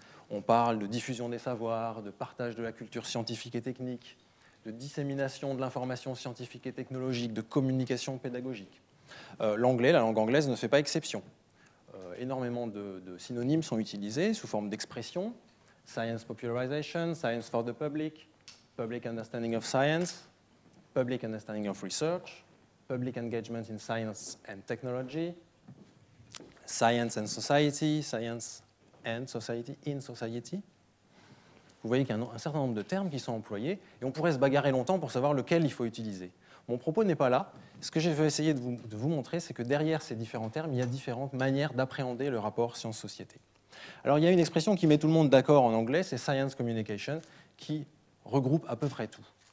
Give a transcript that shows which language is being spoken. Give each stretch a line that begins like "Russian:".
French: On parle de diffusion des savoirs, de partage de la culture scientifique et technique, de dissémination de l'information scientifique et technologique, de communication pédagogique. La langue anglaise ne fait pas exception. Énormément de synonymes sont utilisés sous forme d'expressions.
English: Science popularization, science for the public, public understanding of science, public understanding of research, public engagement in science and technology, science and society, science and society in society.
French: Vous voyez qu'il y a un certain nombre de termes qui sont employés et on pourrait se bagarrer longtemps pour savoir lequel il faut utiliser. Mon propos n'est pas là. Ce que je vais essayer de vous montrer, c'est que derrière ces différents termes, il y a différentes manières d'appréhender le rapport science-société. Alors, il y a une expression qui met tout le monde d'accord en anglais, c'est science communication, qui regroupe à peu près tout.